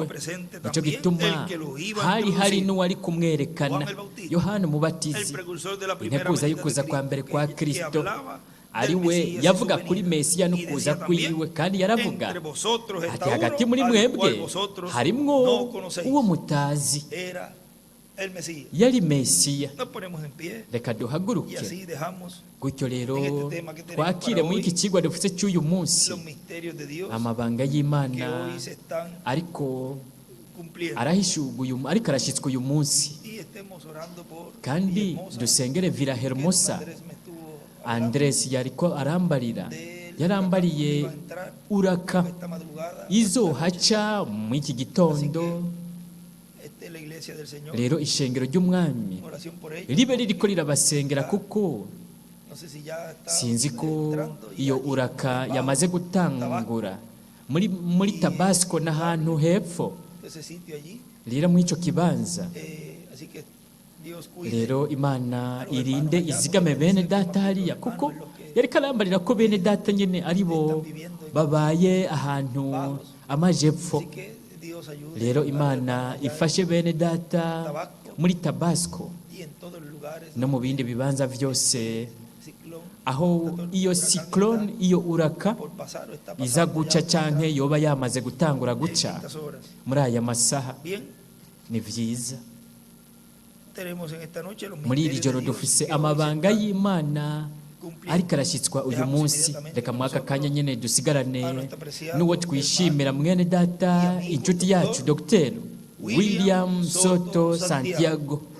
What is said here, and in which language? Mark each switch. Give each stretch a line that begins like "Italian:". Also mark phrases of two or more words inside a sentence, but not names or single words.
Rundi: Nicyo gituma hari n'uwari kumwerekana, Yohana Umubatizi, integuza y'ukuza kwa mbere kwa Kristo. Ari we yavuga kuri Mesiya no kuza kwiwe, kandi yaravuga ati, hagati muri mwebwe harimwo uwo mutazi.
Spanish: el Mesías.
Rundi: yari mesiya.
Spanish: Nos ponemos en pie
Rundi: Reka
Spanish: y
Rundi: duhaguruke
Spanish: así dejamos
Rundi: gutyo rero
Spanish: en este tema que tenemos
Rundi: twakire
Spanish: para
Rundi: muri
Spanish: hoy
Rundi: iki kigwa dufite cy'uyu munsi
Spanish: los misterios de Dios
Rundi: amabanga
Spanish: que
Rundi: y'Imana
Spanish: hoy se están
Rundi: ariko
Spanish: cumpliendo.
Rundi: arahishuguye ariko arashyitswe uyu munsi,
Spanish: Y estemos orando por
Rundi: kandi
Spanish: Villahermosa,
Rundi: dusengere Villahermosa.
Spanish: que Andrés me estuvo
Rundi: Andres yariko arambarira,
Spanish: de él,
Rundi: yarambariye
Spanish: iba a entrar
Rundi: uraka
Spanish: esta madrugada.
Rundi: izohaca mu iki gitondo.
Spanish: Esta es la iglesia del Señor.
Rundi: Rero ishengero ry'umwami
Spanish: Oración por ellos.
Rundi: ribe ririko rirabasengera, kuko
Spanish: No sé si ya está
Rundi: sinzi ko
Spanish: entrando y
Rundi: iyo
Spanish: allí,
Rundi: uraka
Spanish: abajo,
Rundi: yamaze gutangura muri Tabasco n'ahantu hepfo.
Spanish: ese sitio allí.
Rundi: Rero muri ico kibanza,
Spanish: Así que Dios cuide.
Rundi: rero Imana irinde izigame bene data hariya, kuko yariko arambarira ko bene data nyene ari bo babaye ahantu amajepfo.
Spanish: Así que Dios ayude
Rundi: Rero
Spanish: a
Rundi: Imana
Spanish: allá
Rundi: ifashe bene data muri Tabasco
Spanish: y en todos los lugares
Rundi: no mu bindi bibanza byose
Spanish: ciclón
Rundi: aho iyo cyclone, iyo uraka
Spanish: por pasar o está
Rundi: iza
Spanish: pasando
Rundi: guca
Spanish: ya
Rundi: canke yoba yamaze gutangura
Spanish: en
Rundi: guca
Spanish: estas horas.
Rundi: muri aya masaha.
Spanish: Bien,
Rundi: Ni vyiza
Spanish: tenemos en esta noche los
Rundi: muri iri
Spanish: misterios
Rundi: joro
Spanish: de Dios
Rundi: dufise
Spanish: que hoy
Rundi: amabanga
Spanish: se están
Rundi: y'Imana ariko arashyitswa uyu munsi. Reka muri aka kanya nyene dusigarane n'uwo twishimira, mwene data inshuti yacu Dr. William Soto Santiago